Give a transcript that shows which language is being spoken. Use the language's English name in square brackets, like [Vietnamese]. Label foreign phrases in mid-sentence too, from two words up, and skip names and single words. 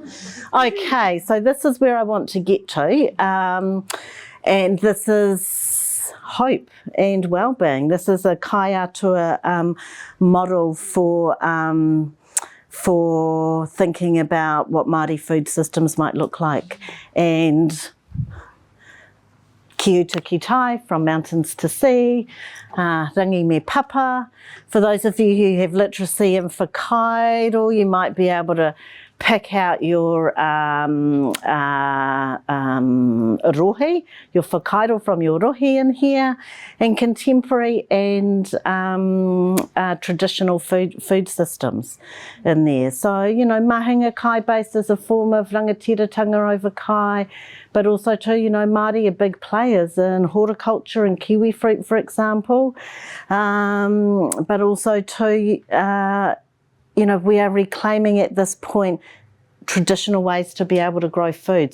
[English] Okay, so this is where I want to get to, and this is hope and wellbeing. This is a kaiatua model for thinking about what Māori food systems might look like. [Māori] And ki uta ki tai, [English] from mountains to sea, [Māori] rangi me papa. [English] For those of you who have literacy in whakairo, you might be able to pick out your rohi, your whakairo from your rohi in here, and contemporary and traditional food systems in there. So, you know, [Māori] mahinga kai [English] based as a form of rangatiratanga over kai, but also too, you know, Māori are big players in horticulture and kiwi fruit, for example, but also too, you know, we are reclaiming at this point traditional ways to be able to grow food.